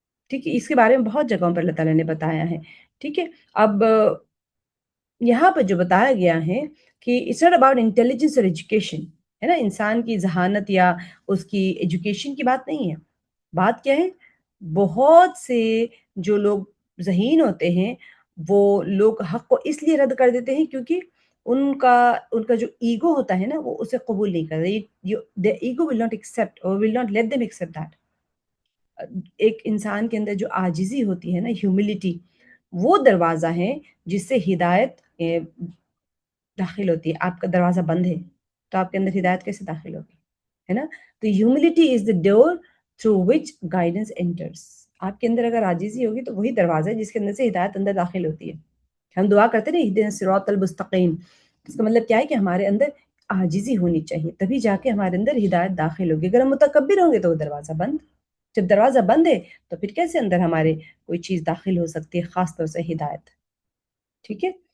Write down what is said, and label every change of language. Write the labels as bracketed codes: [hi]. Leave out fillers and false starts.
[ur] ٹھیک ہے، اس کے بارے میں بہت جگہوں پر اللہ تعالیٰ نے بتایا ہے. ٹھیک ہے. اب یہاں پر جو بتایا گیا ہے کہ [en] it's not about intelligence [ur] اور ایجوکیشن، ہے نا، انسان کی ذہانت یا اس کی ایجوکیشن کی بات نہیں ہے. بات کیا ہے؟ بہت سے جو لوگ ذہین ہوتے ہیں، وہ لوگ حق کو اس لیے رد کر دیتے ہیں کیونکہ ان کا جو ایگو ہوتا ہے نا، وہ اسے قبول نہیں کرتا. [en] the ego will not accept or will not let them accept that. [ur] ایک انسان کے اندر جو عاجزی ہوتی ہے نا، ہیوملٹی، وہ دروازہ ہے جس سے ہدایت داخل ہوتی ہے. آپ کا دروازہ بند ہے تو آپ کے اندر ہدایت کیسے داخل ہوگی، ہے نا. [en] تو humility is the door through which guidance enters. [ur] آپ کے اندر اگر عاجزی ہوگی تو وہی دروازہ ہے جس کے اندر سے ہدایت اندر داخل ہوتی ہے. ہم دعا کرتے ہیں نا، [ar] اہدنا الصراط المستقیم. [ur] اس کا مطلب کیا ہے کہ ہمارے اندر عاجزی ہونی چاہیے، تبھی جا کے ہمارے اندر ہدایت داخل ہوگی. اگر ہم متکبر ہوں گے تو وہ دروازہ بند. جب دروازہ بند ہے تو پھر کیسے اندر ہمارے کوئی چیز داخل ہو سکتی ہے، خاص طور سے ہدایت. ٹھیک ہے.